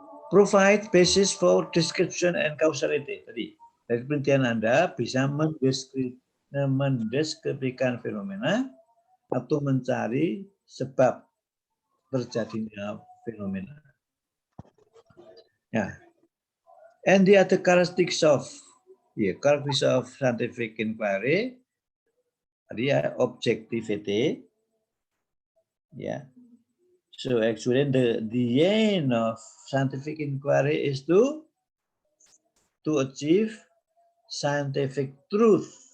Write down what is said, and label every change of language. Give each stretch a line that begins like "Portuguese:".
English: Provide basis for description and causality.
Indonesian: Tadi dari penelitian Anda bisa mendeskripsikan fenomena atau mencari sebab terjadinya fenomena. Ya.
English: And the other characteristics of scientific inquiry, tadi objectivity. So actually the aim of scientific inquiry is to achieve scientific truth.